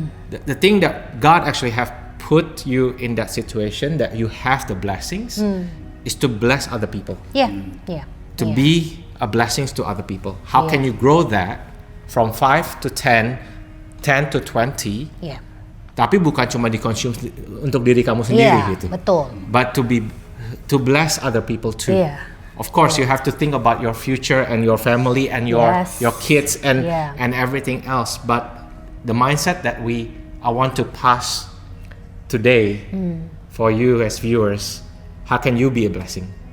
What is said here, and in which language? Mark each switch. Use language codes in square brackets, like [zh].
[en] The thing that God actually have put you in that situation, that you have the blessings, is to bless other people. Yeah. To be a blessings to other people. How can you grow that from 5 to 10, 10 to 20? Yeah. [id] Tapi bukan cuma di-consume untuk diri kamu sendiri gitu. Betul. [en] But to bless other people too. [id] Iya. [en] Of course, you have to think about your future and your family and your kids and everything else. But the mindset that I want to pass today for you as viewers, how can you be a blessing?